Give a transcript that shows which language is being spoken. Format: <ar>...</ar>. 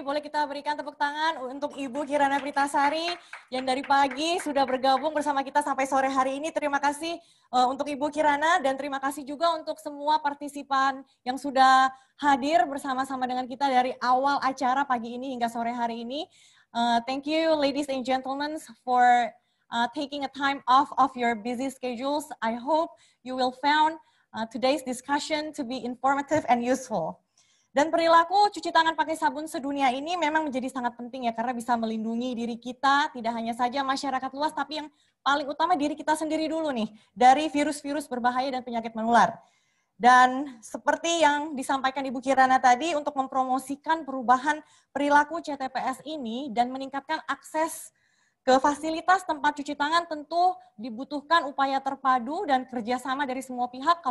<id>Boleh kita berikan tepuk tangan untuk Ibu Kirana Pritasari yang dari pagi sudah bergabung bersama kita sampai sore hari ini. Terima kasih untuk Ibu Kirana, dan terima kasih juga untuk semua partisipan yang sudah hadir bersama-sama dengan kita dari awal acara pagi ini hingga sore hari ini.</id> <en>Thank you ladies and gentlemen for taking a time off of your busy schedules. I hope you will found today's discussion to be informative and useful.</en> <id>Dan perilaku cuci tangan pakai sabun sedunia ini memang menjadi sangat penting ya, karena bisa melindungi diri kita, tidak hanya saja masyarakat luas, tapi yang paling utama diri kita sendiri dulu nih, dari virus-virus berbahaya dan penyakit menular. Dan seperti yang disampaikan Ibu Kirana tadi, untuk mempromosikan perubahan perilaku CTPS ini dan meningkatkan akses ke fasilitas tempat cuci tangan, tentu dibutuhkan upaya terpadu dan kerjasama dari semua pihak.</id>